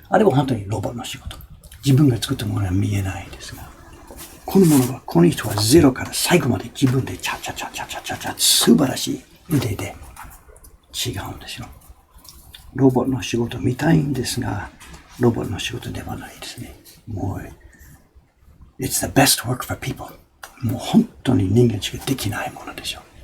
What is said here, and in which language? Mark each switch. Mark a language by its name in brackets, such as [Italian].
[Japanese] あれは本当にロボットの仕事。自分が作ったものは見えないですが、このものは、この人はゼロから最後まで自分でチャチャチャチャチャチャチャ、素晴らしい腕で違うんですよ。ロボットの仕事見たいんですが、ロボットの仕事ではないですね。もう、 [English] It's the best work for people. [Japanese] もう本当に人間しかできないものでしょう。